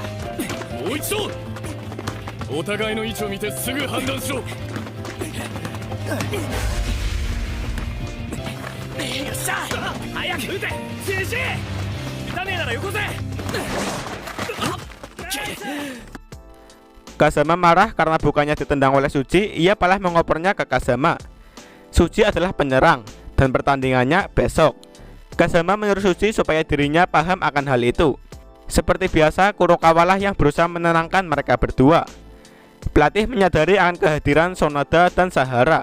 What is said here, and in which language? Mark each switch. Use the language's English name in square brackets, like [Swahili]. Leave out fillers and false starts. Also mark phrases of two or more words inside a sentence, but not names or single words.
[Japanese] もう一度お互いの位置を見てすぐ判断しろよっしゃ早く撃てジジ打たねえならよこせ [Indonesian] Kazama marah karena bukannya ditendang oleh Suji, ia malah mengopernya ke Kazama. Suji adalah penyerang dan pertandingannya besok. Kazama menyuruh Suji supaya dirinya paham akan hal itu. Seperti biasa, Kurokawa lah yang berusaha menenangkan mereka berdua. Pelatih menyadari akan kehadiran Sonoda dan Sahara.